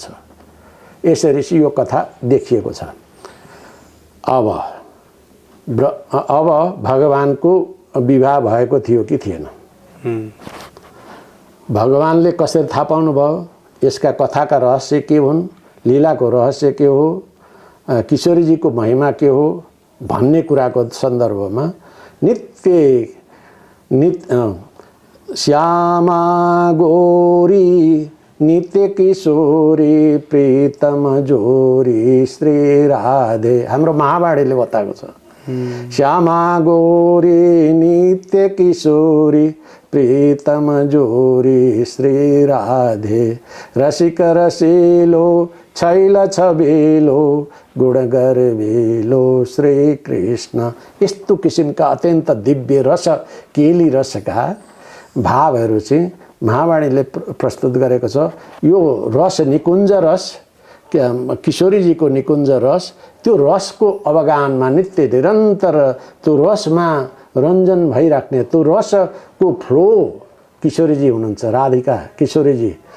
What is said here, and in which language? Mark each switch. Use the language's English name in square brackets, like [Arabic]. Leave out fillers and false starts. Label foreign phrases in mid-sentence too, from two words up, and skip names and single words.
[Nepali] यसरी चाहिँ यो कथा देखिएको छ। अब भगवानको विवाह भएको थियो कि थिएन? भगवानले कसरी थाहा पाउनु भयो? यसका कथाका रहस्य के हुन्, लीलाको रहस्य के हो, किशोरीजीको महिमा के हो भन्ने कुराको सन्दर्भमा [Hindi] श्यामा गोरी नित्य किशोरी प्रीतम जोरी श्री राधे, [Nepali] हाम्रो महावाणीले बताएको छ। [Hindi] श्यामा गोरी नित्य किशोरी प्रीतम जोरी श्री राधे, रसिक रसिलो छैल छबेलो गुणगर बेलो श्री कृष्ण। [Nepali] यस्तो किसिमका अत्यन्त दिव्य रस केली रसका भावहरू चाहिँ महावाणीले प्रस्तुत गरेको छ। यो रस निकुञ्ज रस, किशोरीजीको निकुञ्ज रस, त्यो रसको अवगानमा नित्य निरन्तर त्यो रसमा रञ्जन भइराख्ने, त्यो रसको फ्लो किशोरीजी हुनुहुन्छ, राधिका किशोरीजी।